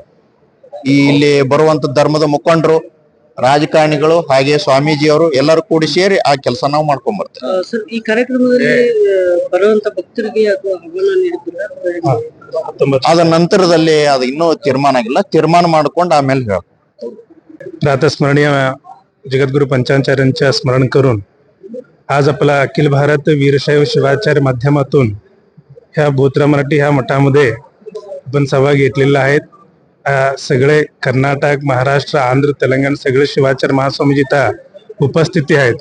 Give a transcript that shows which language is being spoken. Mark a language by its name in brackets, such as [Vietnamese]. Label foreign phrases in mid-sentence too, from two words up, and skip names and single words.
[Kannada] ಇಲ್ಲಿ ಬರುವಂತ ಧರ್ಮದ ಮುಖಂಡರು, ರಾಜಕಾರಣಿಗಳು, ಹಾಗೆ ಸ್ವಾಮೀಜಿಯವರು ಎಲ್ಲರೂ ಕೂಡಿ ಸೇರಿ ಆ ಕೆಲಸ ನಾವು ಮಾಡ್ಕೊಂಡ್ ಬರ್ತೇವೆ. ಸರ್, ಈ ಕಾರ್ಯಕ್ರಮದಲ್ಲಿ ಬರುವಂತ ಭಕ್ತರಿಗೆ ಅಥವಾ ಆಹ್ವಾನ ನೀಡುತ್ತೀರಾ? ಅದ ನಂತರದಲ್ಲಿ ಅದು ಇನ್ನೂ ತೀರ್ಮಾನ ಆಗಿಲ್ಲ, ತೀರ್ಮಾನ ಮಾಡ್ಕೊಂಡು आमेले ಹೇಳ. [Marathi] प्रातस्मरणीय जगद्गुरु पंचाचार्यांच्या स्मरण करून आज आपला अखिल भारत वीरशैव शिवाचार्य माध्यमातून ह्या भोत्रा मराठी ह्या मठामध्ये आपण सभा घेतलेला आहेत. सगळे कर्नाटक, महाराष्ट्र, आंध्र, तेलंगणा सगळे शिवाचार्य महास्वामीजी इथं उपस्थिती आहेत.